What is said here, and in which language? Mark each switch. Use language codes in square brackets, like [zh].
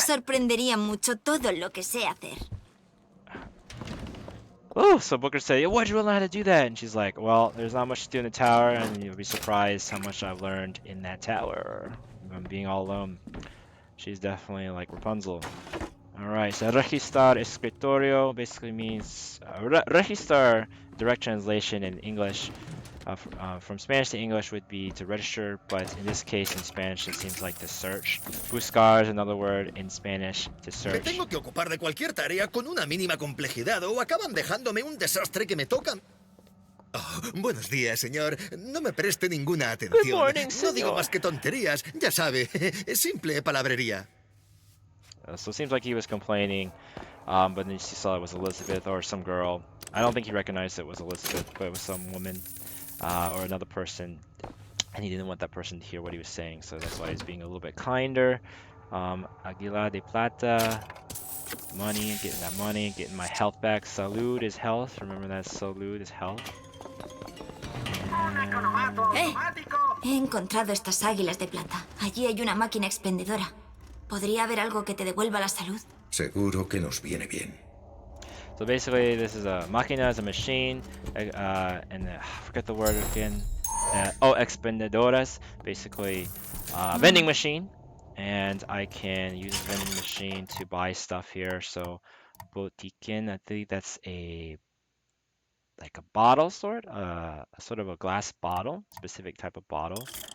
[es] sorprendería mucho todo lo que sé hacer. [en] Oh, so Booker said, "Yeah, where'd you learn how to do that?" And she's like, "Well, there's not much to do in the tower, and you'll be surprised how much I've learned in that tower. I'm being all alone." She's definitely like Rapunzel. All right, so registrar escritorio basically means registrar. Direct translation in English from Spanish to English would be to register, but in this case in Spanish it seems like to search. Buscar is another word in Spanish to [es] Me [en] search. [es] tengo que ocupar de cualquier tarea con una mínima complejidad o acaban dejándome un desastre que me tocan. Oh, buenos días, señor. No me preste ninguna atención. [en] morning, [es] No digo señor. más que tonterías, ya sabe. Simple palabrería. [en] So it seems like he was complaining, but then he saw it was Elizabeth or some girl. I don't think he recognized it was Elizabeth, but it was some woman or another person, and he didn't want that person to hear what he was saying, so that's why he's being a little bit kinder. Aguilar de Plata, money, getting that money, getting my health back. Salud is health. Remember that salud is health. [es] He encontrado estas águilas de plata. Allí hay una máquina expendedora. ¿Podría haber algo que te devuelva la salud? Seguro que nos viene bien. [en] So basically, this is a máquina is a machine, and I forget the word again. Expendedoras, basically vending machine, and I can use the vending machine to buy stuff here. So botiquín, I think that's a like a bottle sort of a glass bottle, specific type of bottle.